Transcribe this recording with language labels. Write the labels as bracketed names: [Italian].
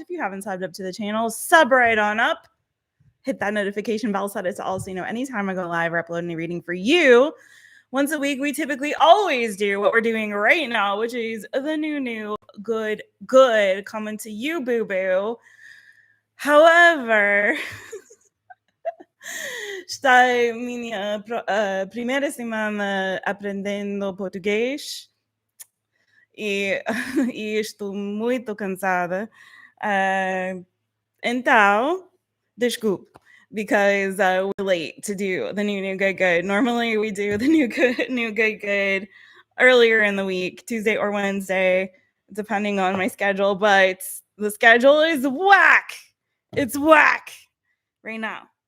[English] If you haven't subbed up to the channel, sub right on up. Hit that notification bell, set it to all so you know anytime I go live or upload any reading for you. Once a week, we typically always do what we're doing right now, which is the new, good coming to you, boo-boo. However, [Portuguese] está minha primeira semana aprendendo português e, e estou muito cansada. Então, desculpe, [English] because we're late to do the new, good. Normally, we do the new, good earlier in the week, Tuesday or Wednesday, depending on my schedule. But the schedule is whack. It's whack right now.